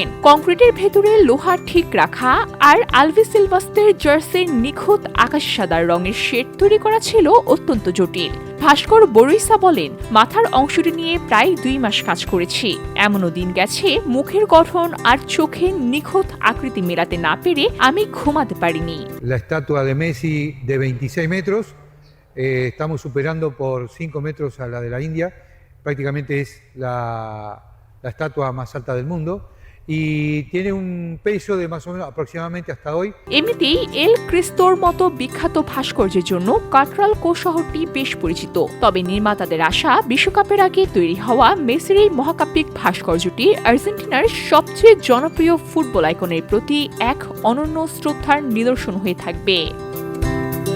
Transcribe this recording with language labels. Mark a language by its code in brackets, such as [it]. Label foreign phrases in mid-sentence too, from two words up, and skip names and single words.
[bn] কংক্রিটের ভেতরে লোহা ঠিক রাখা আর আলভিসিলভাস্তের জার্সির নিখুঁত আকাশ সাদা রঙের শেড তৈরি করা ছিল অত্যন্ত জটিল। ভাস্কর বরুইসা বলেন, মাথার অংশটি নিয়ে প্রায় 2 মাস কাজ করেছি। এমনও দিন গেছে মুখের গঠন আর চোখের নিখুঁত আকৃতি মেলাতে না পেরে আমি ঘুমাতে পারিনি। [es] La estatua de Messi de 26 metros, estamos superando por 5 metros a la de la India, prácticamente es la estatua más alta del mundo. Y tiene un peso de más o menos aproximadamente hasta hoy. [bn] এমনিতেই এল ক্রিস্তোর মতো বিখ্যাত ভাস্কর্যের জন্য কাটরাল কো শহরটি বেশ পরিচিত। তবে নির্মাতাদের আশা, বিশ্বকাপের আগে তৈরি হওয়া মেসির এই মহাকাব্যিক ভাস্কর্যটি আর্জেন্টিনার সবচেয়ে জনপ্রিয় ফুটবল আইকনের প্রতি এক অনন্য শ্রদ্ধার নিদর্শন হয়ে থাকবে।